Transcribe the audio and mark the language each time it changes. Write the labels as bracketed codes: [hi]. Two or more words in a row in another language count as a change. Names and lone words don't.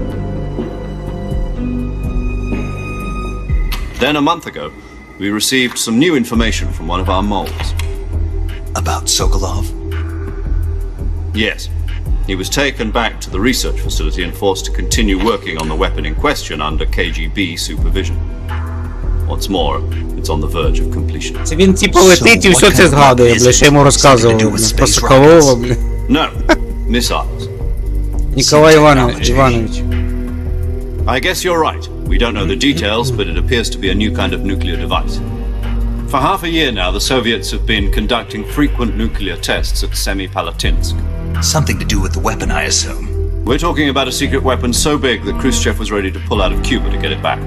[en] Then a month ago, we received some new information from one of our moles. About Sokolov? Yes. He was taken back to the research facility and forced to continue working on the weapon in question under KGB supervision. What's more, it's on the verge of completion. [uk] Це він типу летить і все це згадує, бля, що йому розказував, бля, про Соколова, бля. [en] No, missiles. Ніколай Іванович. I guess you're right. We don't know the details, but it appears to be a new kind of nuclear device. For half a year now, the Soviets have been conducting frequent nuclear tests at Semipalatinsk. Something to do with the weapon, I assume. We're talking about a secret weapon so big that Khrushchev was ready to pull out of Cuba to get it back.